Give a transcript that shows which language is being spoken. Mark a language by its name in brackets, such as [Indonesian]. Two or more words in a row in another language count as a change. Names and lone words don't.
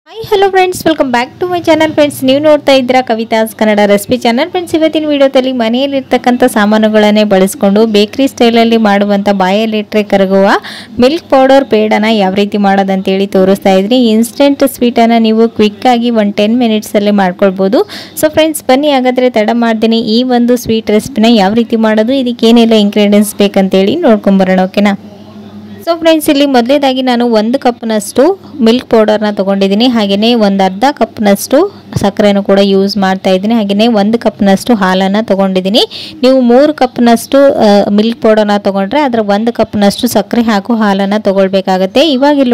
[English] Hello friends welcome back to my channel friends [Kannada] ನೀವು ನೋಡ್ತಾ ಇದ್ದೀರಾ ಕವಿತಾಸ್ ಕನ್ನಡ ರೆಸಿಪಿ ಚಾನಲ್ ಫ್ರೆಂಡ್ಸ್ ಇವತ್ತಿನ ವಿಡಿಯೋದಲ್ಲಿ ಮನೆಯಲ್ಲಿ ಇರತಕ್ಕಂತ ಸಾಮಾನುಗಳನ್ನೇ ಬಳಸಿಕೊಂಡು [English] bakery style [Kannada] ಅಲ್ಲಿ ಮಾಡುವಂತ ಬಾಯಲ್ಲಿ ಇಟ್ಟರೆ ಕರಗುವ [English] milk powder [Kannada] ಪೇಡನ ಯಾವ ರೀತಿ ಮಾಡೋದು ಅಂತ ಹೇಳಿ ತೋರಿಸ್ತಾ ಇದ್ದೀನಿ [English] instant sweet [Kannada] ಅನ್ನು ನೀವು ಕ್ವಿಕ್ ಆಗಿ 10 ಮಿನಿಟ್ಸ್ ಅಲ್ಲಿ ಮಾಡ್ಕೊಳ್ಳಬಹುದು [English] so friends [Kannada] ಬನ್ನಿ ಹಾಗಾದ್ರೆ ತಡ ಮಾಡ್ತೀನಿ ಈ ಒಂದು [English] sweet recipe [Kannada] ಯಾವ ರೀತಿ ಮಾಡೋದು ಇದಕ್ಕೆ ಏನೆಲ್ಲ ಇಂಗ್ರೀಡಿಯೆಂಟ್ಸ್ ಬೇಕಂತ ಹೇಳಿ ನೋಡ್ಕೊಂಡು ಬರೋಣ ಓಕೆನಾ [English] so friends [Kannada] ಇಲ್ಲಿ ಮೊದಲೇದಾಗಿ ನಾನು 1 ಕಪ್ ನಷ್ಟು [English] milk powder [Kannada] ನ ತಗೊಂಡಿದ್ದೀನಿ ಹಾಗೇನೇ ಒಂದು ಅರ್ಧ ಕಪ್ ನಷ್ಟು ಸಕ್ಕರೆಯನ್ನು ಕೂಡ ಯೂಸ್ ಮಾಡ್ತಾ ಇದ್ದೀನಿ ಹಾಗೇನೇ 1 ಕಪ್ ನಷ್ಟು ಹಾಲನ್ನ ತಗೊಂಡಿದ್ದೀನಿ ನೀವು 3 ಕಪ್ ನಷ್ಟು [English] milk powder [Kannada] ನ ತಗೊಂಡ್ರೆ ಅದರ 1 ಕಪ್ ನಷ್ಟು ಸಕ್ಕರೆ ಹಾಗೂ ಹಾಲನ್ನ ತಗೊಳ್ಳಬೇಕಾಗುತ್ತೆ ಇವಾಗ ಇಲ್ಲಿ